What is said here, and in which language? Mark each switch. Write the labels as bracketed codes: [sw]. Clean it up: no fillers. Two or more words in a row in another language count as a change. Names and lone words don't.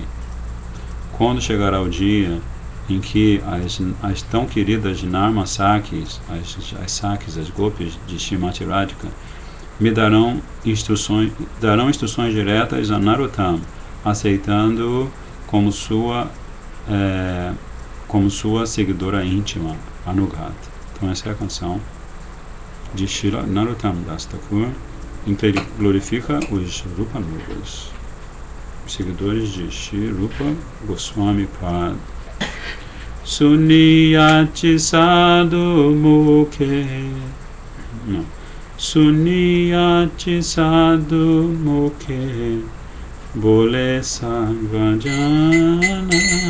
[pt] Quando chegará o dia em que as tão queridas Narma Sakis, as Sakis, as Gopis de Srimati Radhika, me darão instruções diretas a Narottam, aceitando como sua seguidora íntima, Anugat. Então essa é a canção de Srila Narottam Das Thakur, em que ele glorifica os Rupanugas, os seguidores de Shri Rupa Goswami Pad. [bn] Suniyati Sadhu Mukhe, Suniyati Sadhu Mukhe, Bole Sarvajana.